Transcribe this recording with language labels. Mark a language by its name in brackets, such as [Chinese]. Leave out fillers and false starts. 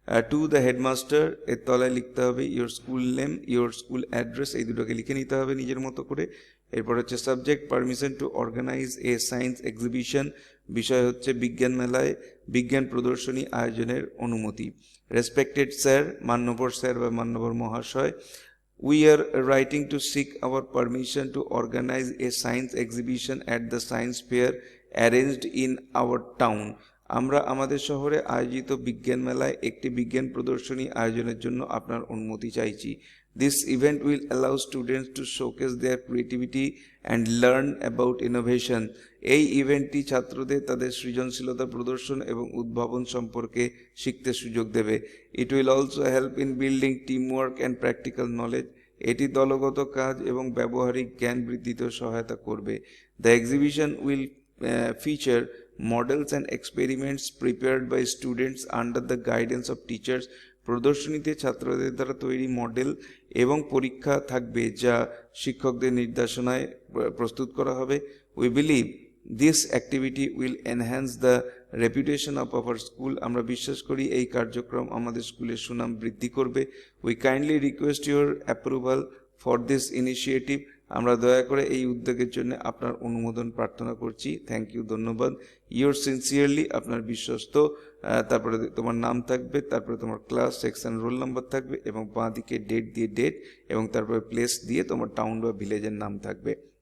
[English] to the headmaster, [Bangla] এর তলায় লিখতে হবে [English] your school name, your school address, [Bangla] এই দুটোকে লিখে নিতে হবে নিজের মতো করে। এরপর হচ্ছে subject, [English] Permission to organise a science exhibition. [Bangla] বিষয় হচ্ছে বিজ্ঞান মেলায় বিজ্ঞান প্রদর্শনী আয়োজনের অনুমতি। [English] respected sir, [Bangla] মান্যবর স্যার বা মান্যবর মহাশয়, [English] we are writing to seek our permission to organize a science exhibition at the science fair arranged in our town. [Bangla] আমরা আমাদের শহরে আয়োজিত বিজ্ঞান মেলায় একটি বিজ্ঞান প্রদর্শনী আয়োজনের জন্য আপনার অনুমতি চাইছি। [English] This event will allow students to showcase their creativity and learn about innovation. [Bangla] এই ইভেন্টটি ছাত্রদের তাদের সৃজনশীলতা প্রদর্শন এবং উদ্ভাবন সম্পর্কে শিখতে সুযোগ দেবে। [English] It will also help in building teamwork and practical knowledge. [Bangla] এটি দলগত কাজ এবং ব্যবহারিক জ্ঞান বৃদ্ধিতে সহায়তা করবে। [English] The exhibition will feature models and experiments prepared by students under the guidance of teachers. [Bangla] প্রদর্শনীতে ছাত্রদের দ্বারা তৈরি মডেল এবং পরীক্ষা থাকবে যা শিক্ষকদের নির্দেশনায় প্রস্তুত করা হবে। [English] We believe this activity will enhance the reputation of our school. [Bangla] আমরা বিশ্বাস করি এই কার্যক্রম আমাদের স্কুলের সুনাম বৃদ্ধি করবে। [English] We kindly request your approval for this initiative. [Bangla] আমরা দয়া করে এই উদ্যোগের জন্য আপনার অনুমোদন প্রার্থনা করছি। [English] thank you, [Bangla] ধন্যবাদ। [English] your sincerely, [Bangla] আপনার বিশ্বস্ত। তারপরে তোমার নাম থাকবে, তারপরে তোমার ক্লাস, সেকশন, রোল নাম্বার থাকবে এবং বাঁ দিকে ডেট দিয়ে ডেট এবং তারপরে প্লেস দিয়ে তোমার টাউন বা ভিলেজের নাম থাকবে।